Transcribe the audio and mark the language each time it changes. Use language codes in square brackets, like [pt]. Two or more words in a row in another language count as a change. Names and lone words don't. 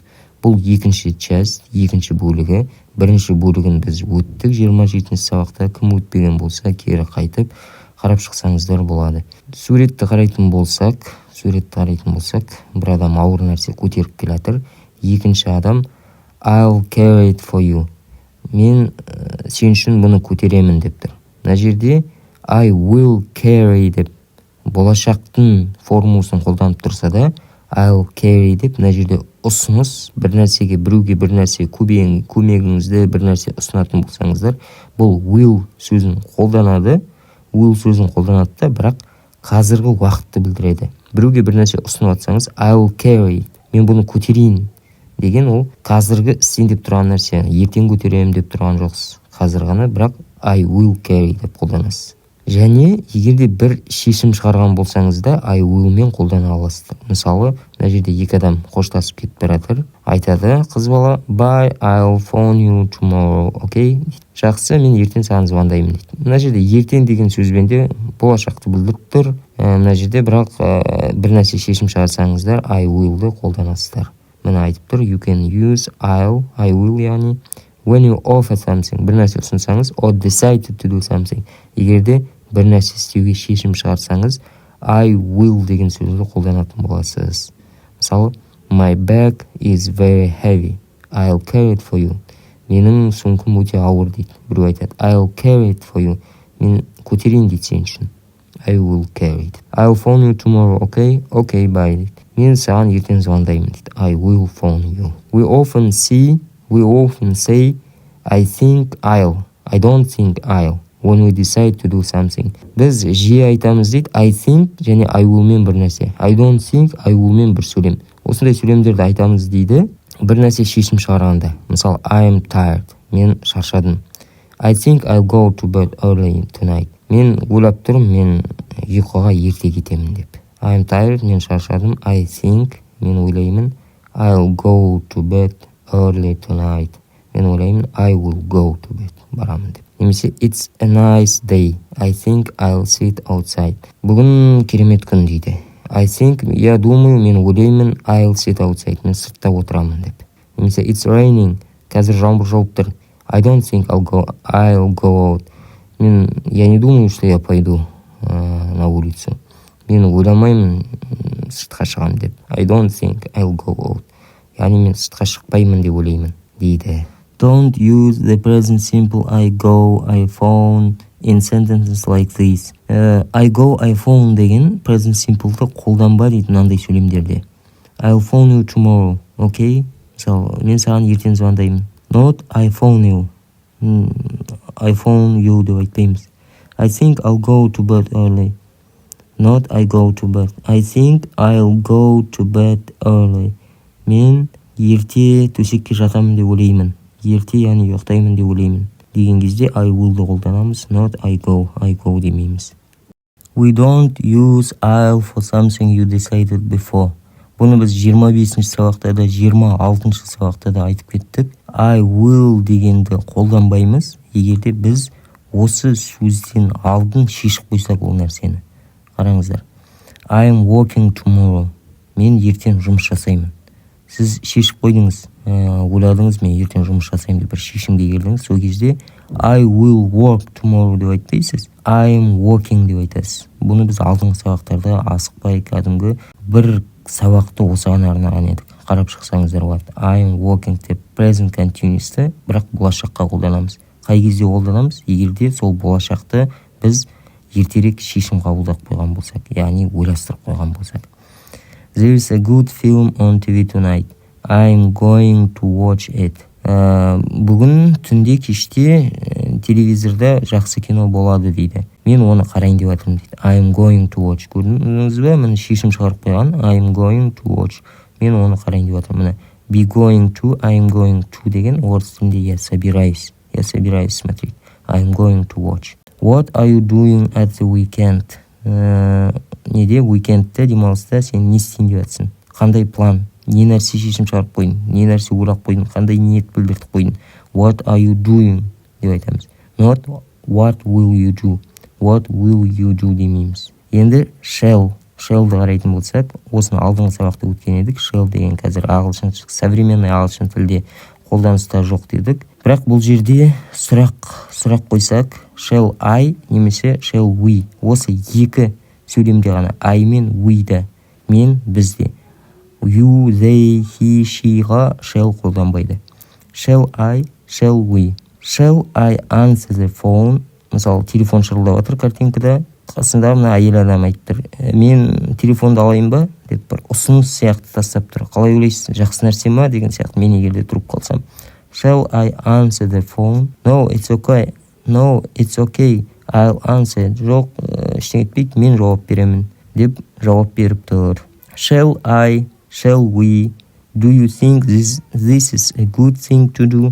[kk] Бұл екінші часть, екінші бөлігі. Бірінші бөлігін біз өттік 27-ші сабақта. Кім өтпеген болса, кері қайтып қарап шықсаңыздар болады. Суретті қарайтын болсақ, бір адам ауыр нәрсе көтеріп келатыр. Екінші адам [en] I'll carry it for you. [kk] Мен сен үшін бұны көтеремін деп тұр. Мына жерде [en] I will carry [kk] деп болашақтың формуласын қолданып тұрса да, [en] I'll carry [kk] деп мына жерде ұсыныс, біреуге бір нәрсе көмегіңізді бір нәрсе ұсынатын болсаңыздар, бұл will сөзін қолданады. Will сөзін қолданады да, бірақ қазіргі уақытты білдіреді. Біреуге бір нәрсе ұсынып жатсаңыз, [en] I'll carry, [kk] мен бұны көтерейін деген ол қазіргі істейін деп тұрған нәрсе, ертең көтеремін деп тұрған жоқсыз. Қазір ғана, бірақ [en] I will carry [kk] деп қолданасыз. Және егерде бір шешім шығарған болсаңыз да [en] I will [kk] мен қолдана аласыз. Мысалы, мына жерде екі адам қоштасып кетіп баратыр. Айтады қыз бала, [en] bye, I'll phone you tomorrow, okay? [kk] Жақсы, мен ертең саған звондаймын дейді. Мына жерде ертең деген сөзбен де болашақты білдіріп тұр. Мына жерде бірақ бір нәрсе шешім шығарсаңыздар [en] I will- [kk] ды қолданасыздар. Мына айтып тұр, [en] you can use I will, яғни when you offer something, [kk] бір нәрсе ұсынсаңыз, [en] or decided to do something. [kk] Егерде бір нәрсе істеуге шешім шығарсаңыз, [en] I will [kk] деген сөзді қолданатын боласыз. Мысалы, [en] my bag is very heavy. I'll carry it for you. [kk] Менің сумкам өте ауыр дейді. Біреу айтады, [en] I'll carry it for you. [kk] Мен көтерейін дейді сен үшін. [en] I will carry it. I'll phone you tomorrow, okay? Okay, bye дейді. Мен саған ертең звондаймын дейді. I will phone you. We often say, I think I'll. I don't think I'll. When we decide to do something. [kk] Біз жиі айтамыз дейді, [en] I think [kk] және [en] I will [kk] мен бір нәрсе. [en] I don't think, I will [kk] мен бір сөйлем. Осындай сөйлемдерді айтамыз дейді, бір нәрсе шешім шығарғанда. Мысалы, [en] I am tired. [kk] Мен шаршадым. [en] I think I'll go to bed early tonight. [kk] Мен ойлап тұрмын, мен ұйқыға ерте кетемін деп. [en] I am tired. [kk] Мен шаршадым. [en] I think. [kk] Мен ойлаймын. [en] I'll go to bed early tonight. [kk] Мен ойлаймын, [en] I will go to bed. [kk] Барамын деп. Немесе, [en] it's a nice day. I think I'll sit outside. [kk] Бүгін керемет күн дейді. [en] I think, [ru] я думаю, [kk] мен ойлаймын, [en] I'll sit outside. [kk] Мен сыртта отырамын деп. Немесе, [en] it's raining. [kk] Қазір жаңбыр жауып тұр. [en] I don't think I'll go out. [ru] Я не думаю, что я пойду на улицу. [kk] Мен ойламаймын сыртқа шығамын деп. [en] I don't think I'll go out. [kk] Яғни мен сыртқа шықпаймын деп ойлаймын дейді. [en] Don't use the present simple I go, I phone in sentences like this. I go, I phone [kk] деген [en] present simple'ды [kk] қолданба дейді мынандай сөйлемдерде. [en] I'll phone you tomorrow, okay? [kk] Мысалы, мен саған ертең звондаймын. [en] Not I phone you. I phone you [kk] деп айтпаймыз. [en] I think I'll go to bed early. Not I go to bed. I think I'll go to bed early. [kk] Мен ерте төсекке жатамын деп ойлаймын. Ерте, яғни ұйықтаймын деп ойлаймын. Деген кезде [en] I will- [kk] ды қолданамыз. Not I go демейміз. [en] We don't use I'll for something you decided before. [kk] Бұны біз 25-ші сабақта да, 26-ші сабақта да айтып кеттік. [en] I will [kk] дегенді қолданбаймыз, егерде біз осы сөзден алдын шешіп қойсақ ол нәрсені. Қараңыздар. [en] I am working tomorrow. [kk] Мен ертең жұмыс жасаймын. Сіз шешіп қойдыңыз, ойладыңыз, мен ертең жұмыс жасаймын деп бір шешімге келдіңіз. Сол кезде [en] I will work tomorrow [kk] деп айтпайсыз. [en] I am working [kk] деп айтасыз. Бұны біз алдыңғы сабақтарда асықпай кәдімгі бір сабақты осыған арнаған едік. Қарап шықсаңыздар болады. [en] I am working [kk] деп [en] present continuous'ты, [kk] бірақ болашаққа қолданамыз. Қай кезде қолданамыз? Егерде сол болашақты біз ертерек шешім қабылдап қойған болсақ, яғни ойластырып қойған болсақ. [en] There is a good film on TV tonight. I'm going to watch it. [kk] Бүгін түнде кеште телевизорда жақсы кино болады дейді. Мен оны қарайын деп жатырмын дейді. [en] I'm going to watch. [kk] Көрдіңіз бе? Міне шешім шығарып қойған. [en] I'm going to watch. [kk] Мен оны қарайын деп жатырмын. [en] Міне be going to, I'm going to [kk] деген орыс тілінде [ru] я собираюсь. Я собираюсь смотреть. [en] I'm going to watch. What are you doing at the weekend? [kk] Неде уикендте демалыста сен не істейін деп жатсың? Қандай план? Не нәрсе шешім шығарып қойдың? Не нәрсе ойлап қойдың? Қандай ниет білдіріп қойдың? [en] What are you doing [kk] деп айтамыз. [en] Not what will you do. What will you do демейміз. [kk] Енді shell'ды қарайтын болсақ, осыны алдыңғы сабақта өткен едік. Shell деген қазір современный ағылшын тілде қолданыста жоқ дедік. Бірақ бұл жерде сұрақ қойсақ, [en] shall I немесе shall we. [kk] Осы екі сөйлемде ғана I мен we-да, мен бізде. [en] You, they, he, she-ға shall қолданбайды. Shall I, shall we. Shall I answer the phone? [kk] Мысалы, телефон шырылдап жатыр картинкада. Қасында мына әйел адам айтып тұр. Мен телефонды алайын ба? Деп бір ұсыныс сияқты тастап тұр. Қалай ойлайсыз? Жақсы нәрсе ма? Деген сияқты мен егерде тұрып қалсам. [en] Shall I answer the phone? No, it's okay. No, it's okay. I'll answer. [kk] Жоқ, ештеңе етпейді, мен жауап беремін. Деп жауап беріп тұр. [en] Shall I, shall we Do you think this is a good thing to do?